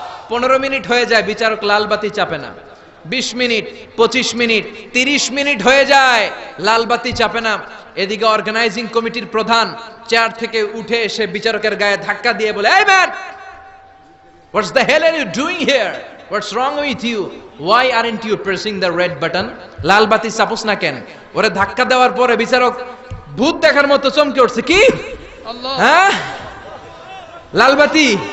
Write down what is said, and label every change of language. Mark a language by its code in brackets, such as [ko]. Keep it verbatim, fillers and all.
[bn] পনেরো মিনিট হয়ে যায়, বিচারক লালবাতি চাপে না। বিশ মিনিট, পঁচিশ মিনিট, তিরিশ মিনিট হয়ে যায়, লালবাতি চাপে না। এদিকে অর্গানাইজিং কমিটির প্রধান চেয়ার থেকে উঠে এসে বিচারকের গায়ে ধাক্কা দিয়ে বলে, এই [en] Man, what's the hell are you doing here? What's wrong with you? Why aren't you pressing the red button? [bn] লাল বাতি চাপোস না কেন? ওরে ধাক্কা দেওয়ার পরে বিচারক ভূত দেখার মতো চমকে উঠছে। কি? আল্লাহ, হ্যাঁ, লাল বাতি।